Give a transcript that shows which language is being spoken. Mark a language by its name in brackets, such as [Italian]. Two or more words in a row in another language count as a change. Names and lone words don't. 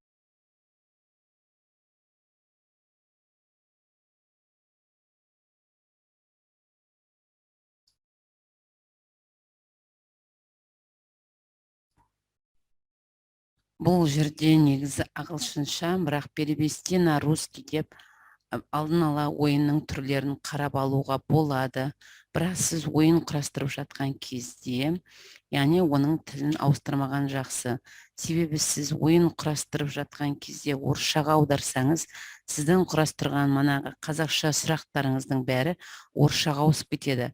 [Kazakh] Бұл жерде негізі ағылшынша, бірақ [Russian] перевести на русский [Kazakh] деп алдын ала ойынның түрлерін қарап алуға болады. Бірақ сіз ойын құрастырып жатқан кезде, яғни оның тілін ауыстырмаған жақсы. Себебі сіз ойын құрастырып жатқан кезде орысшаға аударсаңыз, сіздің құрастырған манағы қазақша сұрақтарыңыздың бәрі орысшаға ауысып кетеді.